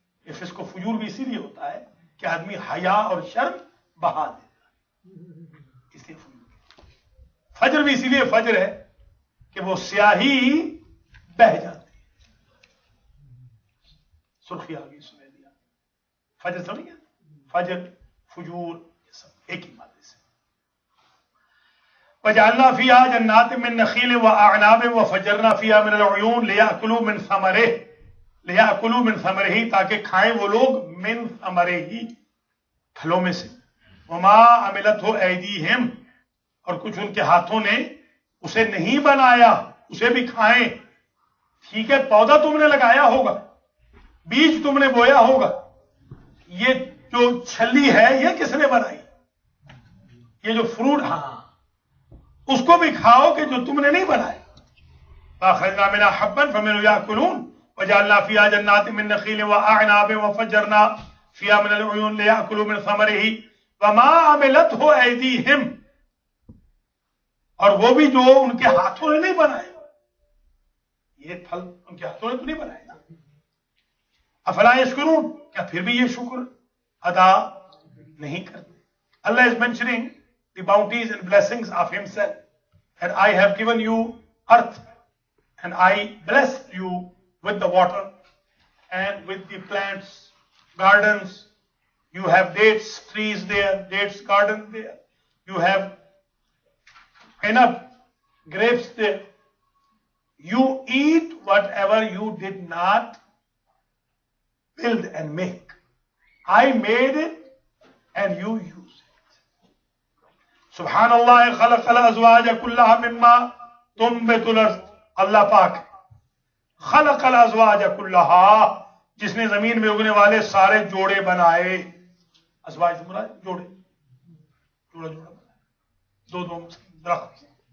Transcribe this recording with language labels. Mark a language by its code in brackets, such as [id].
[ur] یہ فسق کو فجور بھی اسی لیے ہوتا ہے کہ آدمی حیا اور شرم بہا دیتا ہے, اس لیے فجر بھی اسی لیے فجر ہے کہ وہ سیاہی بہ جاتی ہے, سرخی آ گئی سنے دیا. فجر سمجھ گیا, فجر, فجور, یہ سب ایک ہی معنی سے. [ar] وجعلنا فيها جنات من نخيل واعناب وفجرنا فيها من العيون ليأكلوا من ثمره, ليأكلوا من ثمره, [ur] تاکہ کھائیں وہ لوگ [ar] من ثمره, [ur] پھلوں میں سے. [ar] وما عملته ايديهم, [ur] اور کچھ ان کے ہاتھوں نے اسے نہیں بنایا, اسے بھی کھائیں. ٹھیک ہے, پودا تم نے لگایا ہوگا, بیج تم نے بویا ہوگا, یہ جو چھلی ہے یہ کس نے بنائی, یہ جو فروٹ, ہاں اس کو بھی کھاؤ کہ جو تم نے نہیں بنائے. [ar] فَأَخْرَجْنَا مِنْهَا حَبًّا فَمِنْهُ يَأْكُلُونَ وَجَعَلْنَا فِيهَا جَنَّاتٍ مِّن نَخِيلٍ وَأَعْنَابٍ وَفَجَّرْنَا فِيهَا مِنَ الْعُيُونِ لِيَأْكُلُوا مِنْ ثَمَرِهِ وَمَا عَمِلَتْهُ أَيْدِيهِمْ, [ur] اور وہ بھی جو ان کے ہاتھوں نے نہیں بنائے, یہ پھل ان کے ہاتھوں نے تو نہیں بنائے نا. [ar] افلا یشکرون, [ur] کیا پھر بھی یہ شکر ادا نہیں کرتے. [en] Allah is mentioning the bounties and blessings of himself, and I have given you earth, and I blessed you with the water and with the plants, gardens. You have dates trees there, dates garden there, you have enough grapes there. You eat whatever you did not build and make. I made it and you use it. [ar] سبحان اللہ خلق الازواج کلھا مما تنبت الارض, اللہ پاک خلق الازواج کلھا, [ur] جس نے زمین میں اگنے والے سارے جوڑے بنائے. ازواج جوڑے, جوڑا جوڑا بنائے, دو دو درخت.